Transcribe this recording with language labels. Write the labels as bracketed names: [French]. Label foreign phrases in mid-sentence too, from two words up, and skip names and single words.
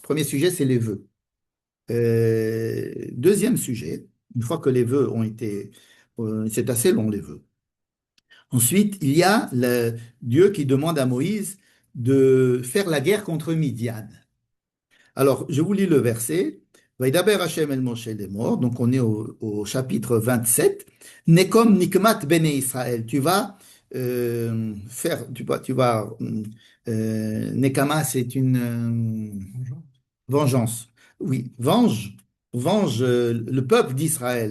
[French] Premier sujet, c'est les vœux. Deuxième sujet, une fois que les vœux ont été... c'est assez long, les vœux. Ensuite, il y a Dieu qui demande à Moïse de faire la guerre contre Midian. Alors, je vous lis le verset. [Hebrew] וידבר השם אל משה לאמר. [French] Donc, on est au chapitre 27. [Hebrew] נקום נקמת בני ישראל. [French] Tu vas Nekama, c'est une Bonjour. vengeance. Oui, venge le peuple d'Israël.